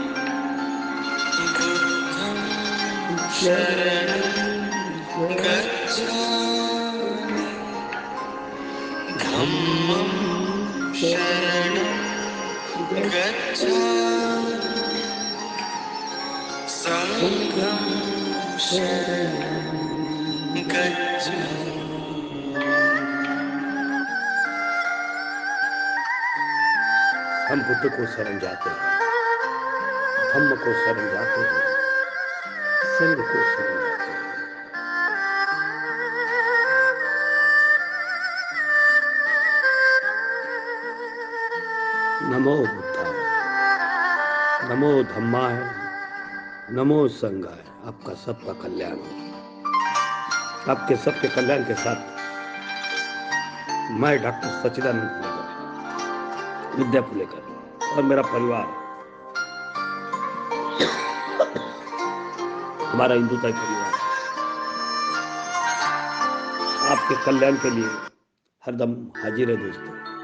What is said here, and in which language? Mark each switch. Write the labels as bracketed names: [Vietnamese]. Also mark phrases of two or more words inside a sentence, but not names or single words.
[Pali] बुद्धं शरणं गच्छामि। धम्मं शरणं गच्छामि। संघं शरणं गच्छामि। [Hindi] हम बुद्ध को शरण जाते हैं, धम्म को शरण जाते हैं, संग को शरण जाते हैं। [Pali] नमो बुद्धाय, नमो धम्माय, नमो संघाय। [Hindi] आपका सबका कल्याण हो। आपके सबके कल्याण के साथ मैं डॉक्टर सच्चिदानंद पुलेकर, विद्या पुलेकर और मेरा परिवार, हमारा हिंदुताई परिवार आपके कल्याण के लिए हरदम हाजिर है दोस्तों।